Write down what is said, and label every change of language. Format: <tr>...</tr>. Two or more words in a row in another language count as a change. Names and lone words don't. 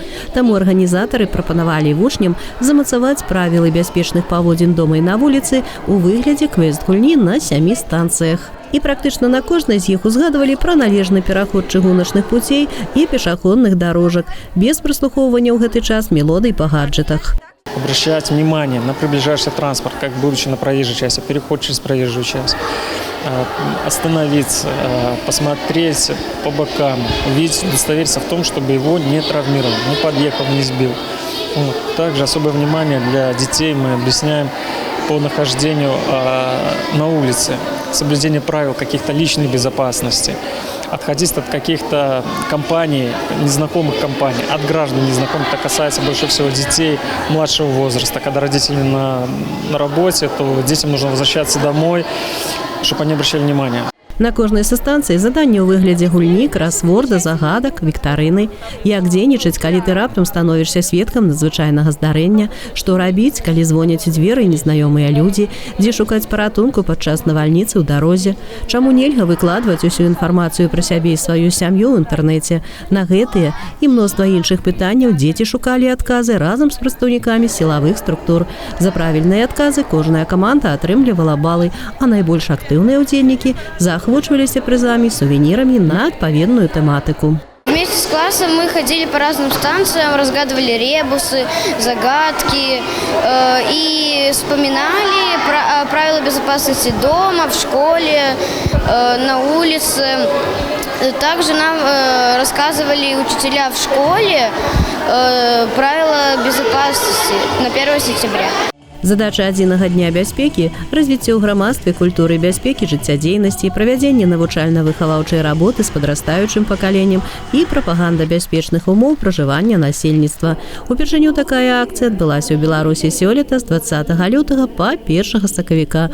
<be>Таму арганізатары прапанавалі вучням замацаваць правілы бяспечных паводзін дома і на вуліцы у выглядзе квест-гульні на 7 станцыях. І практычна на кожнай з іх узгадвалі пра належны пераход чыгуначных путей і пешаходных дорожак, без праслухоўвання ў гэты час мелодый па гаджетах.</be> <ru>Обращать внимание на приближающийся транспорт, как будучи на проезжей части, переход через проезжую часть. Остановиться, посмотреть по бокам, увидеть, удостовериться в том, чтобы его не травмировал, не подъехал, не сбил. Также особое внимание для детей мы объясняем по нахождению на улице, соблюдение правил каких-то личной безопасности, отходить от каких-то компаний, незнакомых компаний, от граждан незнакомых. Это касается больше всего детей младшего возраста. Когда родители на работе, то детям нужно возвращаться домой, чтобы они обращали внимание.</ru> <be>На кожнай са станцыі заданне ў выглядзе гульні, красворда, загадак, віктарыны. Як дзейнічаць, калі ты раптам становішся сведкам надзвычайнага здарэння, што рабіць, калі звоняць у дзверы незнаёмыя людзі, дзе шукаць паратунку падчас навальніцы ў дарозе, чаму нельга выкладваць усю інфармацыю пра сябе і сваю сям'ю ў інтэрнэце. На гэтыя і мноства іншых пытанняў дзеці шукалі адказы разам з прадстаўнікамі сілавых структур. За правільныя адказы кожная каманда атрымлівала балы, а найбольш актыўныя ўдзельнікі заахвочваліся прызамі, сувенірами на адпаведную тэматыку.</be> <ru>Вместе с классом мы ходили по разным станциям, разгадывали ребусы, загадки и вспоминали правила безопасности дома, в школе, на улице. Также нам рассказывали учителя в школе правила безопасности на 1 сентября.</ru> <be>Задача адзінага дня бяспекі – развіццё ў грамадстве культуры бяспекі, жыццядзейнасці, правядзенне навучальна-выхаваўчай работы з падрастаючым пакаленнем і прапаганда бяспечных умоў пражывання насельніцтва. Упершыню такая акцыя адбылася ў Беларусі сёлета з 20 лютага па 1 сакавіка.</be>